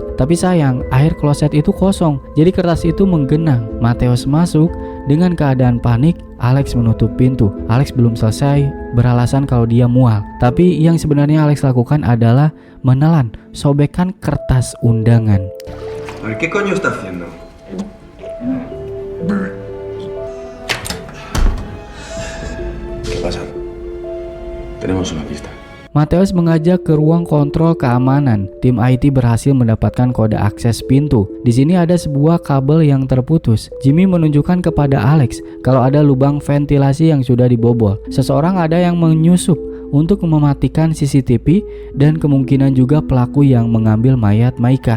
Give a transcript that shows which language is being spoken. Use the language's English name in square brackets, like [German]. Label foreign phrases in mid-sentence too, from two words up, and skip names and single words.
[Indonesian] Tapi sayang, air kloset itu kosong. Jadi kertas itu menggenang. Mateos masuk dengan keadaan panik. Alex menutup pintu. Alex belum selesai beralasan kalau dia mual. Tapi yang sebenarnya Alex lakukan adalah menelan sobekan kertas undangan. [Spanish] A ver, ¿qué coño está haciendo? ¿Qué pasa? Tenemos una pista. [Indonesian] Mateos mengajak ke ruang kontrol keamanan. Tim IT berhasil mendapatkan kode akses pintu. Di sini ada sebuah kabel yang terputus. Jimmy menunjukkan kepada Alex kalau ada lubang ventilasi yang sudah dibobol. Seseorang ada yang menyusup untuk mematikan CCTV dan kemungkinan juga pelaku yang mengambil mayat Maika.